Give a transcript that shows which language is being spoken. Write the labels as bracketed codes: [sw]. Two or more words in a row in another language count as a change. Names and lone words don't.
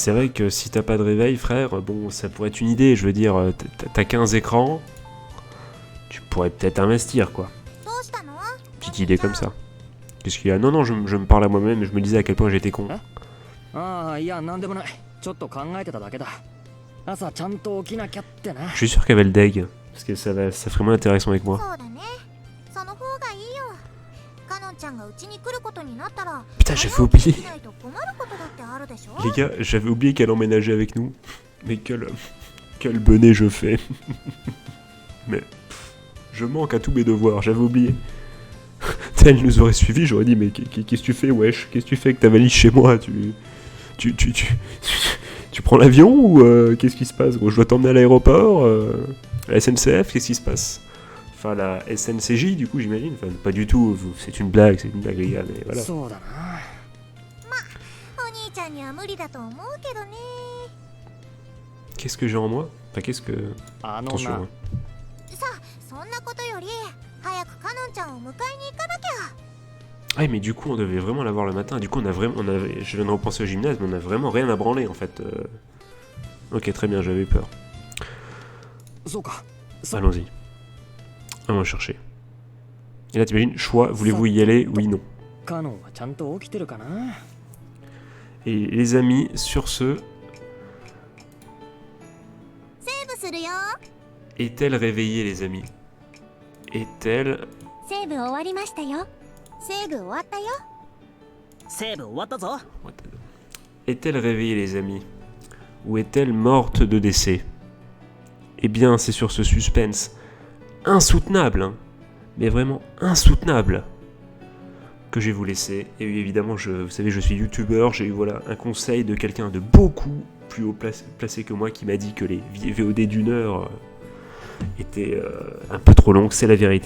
[fr] C'est vrai que si t'as pas de réveil, frère, bon, ça pourrait être une idée. Je veux dire, t'as 15 écrans, tu pourrais peut-être investir, quoi. [ja] どうしたの [fr] Petite idée comme ça. Qu'est-ce qu'il y a? Non, je me parle à moi-même et je me disais à quel point j'étais con. [ja] ああ、いやなんでもない。ちょっと考えてただけだ。朝ちゃんと起きなきゃってな。 [fr] Je suis sûr qu'elle avait le deg, parce que ça ferait moins d'interaction avec [ja] そ [fr] moi. [ja] うだねその方がいいよかのんちゃんがうちに来ることになったら [fr] Putain, j'avais oublié. [ja] しないと困ることだってあるでしょ [fr] Les gars, j'avais oublié qu'elle emménageait avec nous. Mais quel bonnet je fais. Mais je manque à tous mes devoirs, j'avais oublié. Elle nous aurait suivis, j'aurais dit mais qu'est-ce que tu fais wesh? Qu'est-ce que tu fais avec ta valise chez moi? Tu prends l'avion ou qu'est-ce qui se passe gros? Je dois t'emmener à l'aéroport la SNCF, qu'est-ce qui se passe? Enfin la SNCJ du coup j'imagine, enfin pas du tout, c'est une blague les gars, mais voilà. [ja] そうだな。お兄ちゃんには無理だと思うけどね [fr] Qu'est-ce que j'ai en moi? Enfin qu'est-ce que... [ja] あの [fr] Attention, [ja] な [fr] hein.。 [ja] さあそんなことより早くかのんちゃんを迎えに行かなきゃ [fr] Ah mais du coup on devait vraiment l'avoir le matin, du coup je viens de repenser au gymnase mais on a vraiment rien à branler en fait. Ok très bien, j'avais peur. [ja] そうか。そう [fr] Allons-y. On va chercher. Et là t'imagines, choix, voulez-vous y aller? Oui, non. [ja] カノンはちゃんと起きてるかな。 [fr] Et les amis, sur ce, [ja] セーブするよ [fr] est-elle réveillée les amis? Est-elle... [ja] セーブ終わりましたよセーブ終わったよセーブ終わったぞ。 [fr] Est-elle réveillée les amis? Ou est-elle morte de décès? Eh bien c'est sur ce suspense insoutenable, hein, mais vraiment insoutenable, que je vais vous laisser. Et oui, évidemment, vous savez, je suis youtubeur, j'ai eu voilà, un conseil de quelqu'un de beaucoup plus haut placé que moi qui m'a dit que les VOD d'une heure étaient un peu trop longues, c'est la vérité.